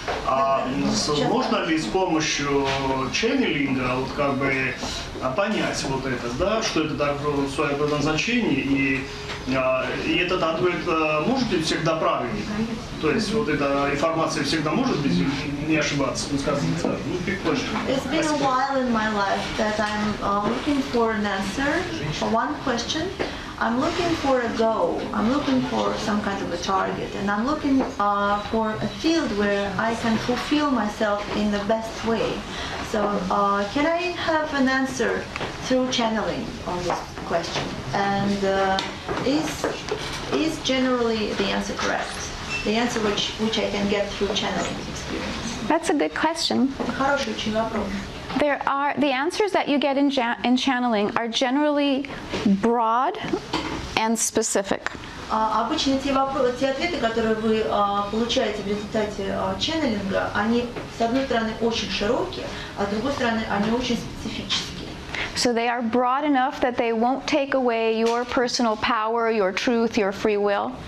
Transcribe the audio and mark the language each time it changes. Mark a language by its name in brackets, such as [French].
[Russian] А можно ли с помощью ченнелинга вот как бы понять вот это, да, что это такое свое предназначение и этот ответ может быть всегда правильный? То есть вот эта информация всегда может быть, не ошибаться, ну скажем так. [English] It's been a while in my life that I'm looking for an answer for one question. I'm looking for a goal. I'm looking for some kind of a target, and I'm looking for a field where I can fulfill myself in the best way. So, can I have an answer through channeling on this question? And is generally the answer correct? The answer which I can get through channeling experience. That's a good question. [Russian] Это хороший очень вопрос. [English] The answers that you get in channeling are generally broad and specific. [Russian] Обычно те ответы, которые вы получаете в результате ченнелинга, они, с одной стороны, очень широкие, а с другой стороны, они очень специфические. [English] So they are broad enough that they won't take away your personal power, your truth, your free will.